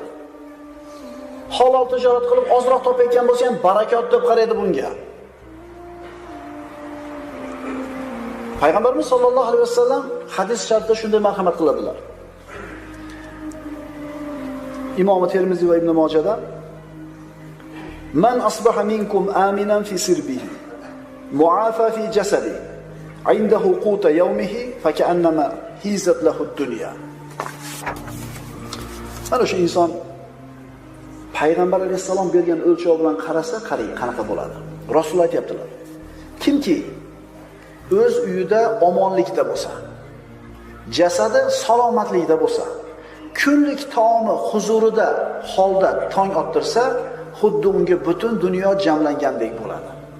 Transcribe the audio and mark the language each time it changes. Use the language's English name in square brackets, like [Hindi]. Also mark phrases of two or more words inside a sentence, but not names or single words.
[Uzbek] Halol tijorat qilib ozroq topayotgan bo'lsa ham barakot deb qaraydi bunga. Payg'ambarimiz [Arabic] صلى الله عليه وسلم [Uzbek] hadis shartida shunday marhamat qiladilar. [Arabic] Imom Termiziy va Ibn Mojada من أصبح منكم آمنا في سربه معافى في جسده عنده قوت يومه فكأنما حيزت له الدنيا. [Uzbek] Mana shu inson Payg'ambar alayhisalom bergan o'lchov bilan qarasa, qarang qanaqa bo'ladi. Rasul aytibdilar. Kimki o'z uyida omonlikda bo'lsa, jasadi salomatlikda bo'lsa, kunlik taomi huzurida holda tong ottirsa, xuddi unga butun dunyo jamlangandek bo'ladi.